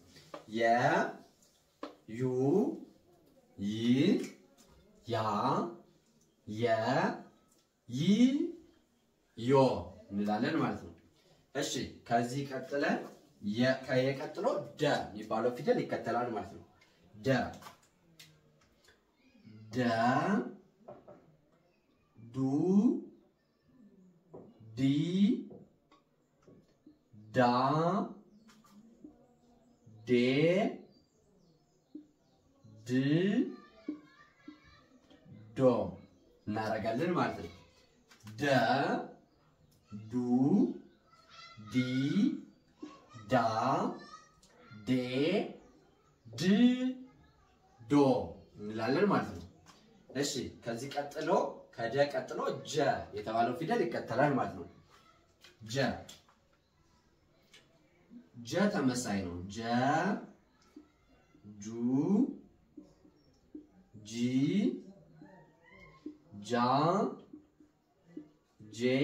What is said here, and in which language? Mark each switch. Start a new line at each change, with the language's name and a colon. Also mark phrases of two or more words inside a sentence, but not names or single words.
Amharic: የ ዩ ይ ያ የ ይ ዮ እንላለን ማለት ነው። እሺ ከዚህ ቀጥለን ከየቀጥሎ ደ የሚባለው ፊደል ይከተላል ማለት ነው። ደ ዱ ዲ ዳ ዴ ድ ዶ እናደርጋለን ማለት ነው። ደ ዱ ዲ ዳ ዴ ድ ዶ እንላለን ማለት ነው። እሺ ከዚህ ቀጥሎ ከደ ቀጥሎ ጀ የተባለው ፊደል ይከተላል ማለት ነው። ጀ ተመሳይ ነው። ጀ ጁ ጂ ጃ ጄ